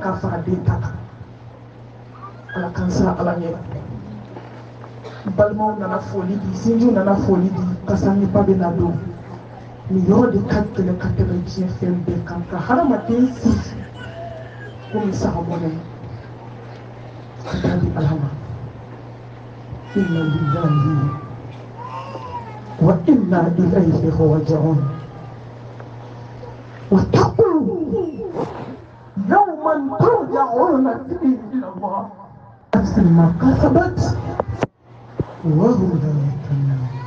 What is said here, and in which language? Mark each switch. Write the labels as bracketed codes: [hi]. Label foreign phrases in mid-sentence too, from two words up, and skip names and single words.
[bm] k'a fara den ta kan ala k'an siran ala ɲɛ balimaw nana foli di sinjiw nana foli di kasanliba bɛ na don nin yɔrɔ de ka gɛlɛn ka tɛmɛ diɲɛ fɛn bɛɛ kan ka hadamaden siri komi sagamɔnɛ ka taa di ala ma [ar] إنا لله وإنا إليه راجعون واتقوا يوما ترجعون فيه الى الله نفس ما كسبت وهم لا يظلمون